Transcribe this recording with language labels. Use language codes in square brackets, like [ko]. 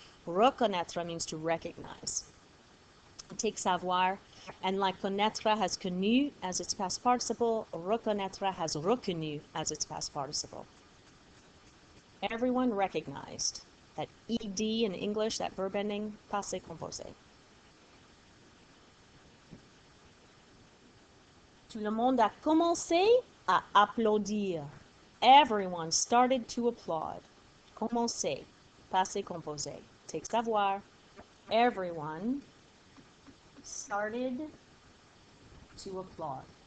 [en] Reconnaître means to recognize. It takes savoir, and like connaître has connu as its past participle, reconnaître has reconnu as its past participle. Everyone recognized that ed in English, that verb ending, passé composé. [fr] Tout le monde a commencé à applaudir. [en] Everyone started to applaud. Commencer, passé composé. Take savoir. Everyone started to applaud.